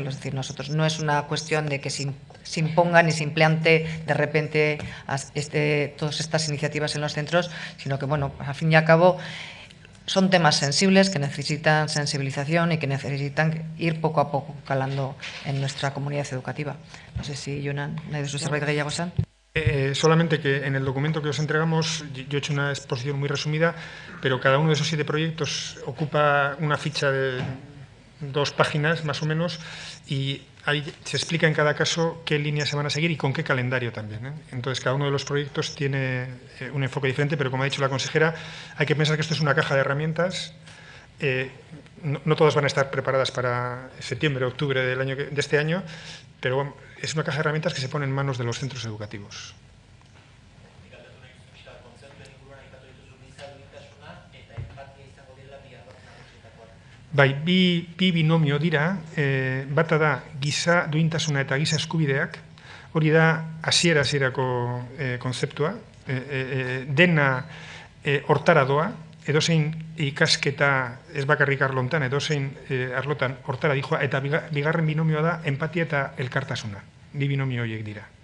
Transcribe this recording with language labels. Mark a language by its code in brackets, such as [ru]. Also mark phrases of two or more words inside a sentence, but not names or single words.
[es] Es decir, nosotros no es una cuestión de que se imponga ni se implante de repente todas estas iniciativas en los centros, sino que, bueno, al fin y al cabo, son temas sensibles que necesitan sensibilización y que necesitan ir poco a poco calando en nuestra comunidad educativa. No sé si, [eu] Jonan, nahi duzu zerbait gehiago esan? [es] Solamente que en el documento que os entregamos, yo he hecho una exposición muy resumida, pero cada uno de esos 7 proyectos ocupa una ficha de 2 páginas más o menos y ahí se explica en cada caso qué líneas se van a seguir y con qué calendario también, ¿eh? Entonces, cada uno de los proyectos tiene un enfoque diferente, pero como ha dicho la consejera, hay que pensar que esto es una caja de herramientas. No todas van a estar preparadas para septiembre, octubre de este año, pero es una caja de herramientas que se pone en manos de los centros educativos. [eu] Bai, bi binomio dira, bata da giza duintasuna eta giza eskubideak, hori da hasierako konzeptua, dena hortara doa, edozein ikasketa ez bakarrik arlontan, edozein arlotan hortara dijoa, eta bigarren binomioa da empatia eta elkartasuna, bi binomio horiek dira.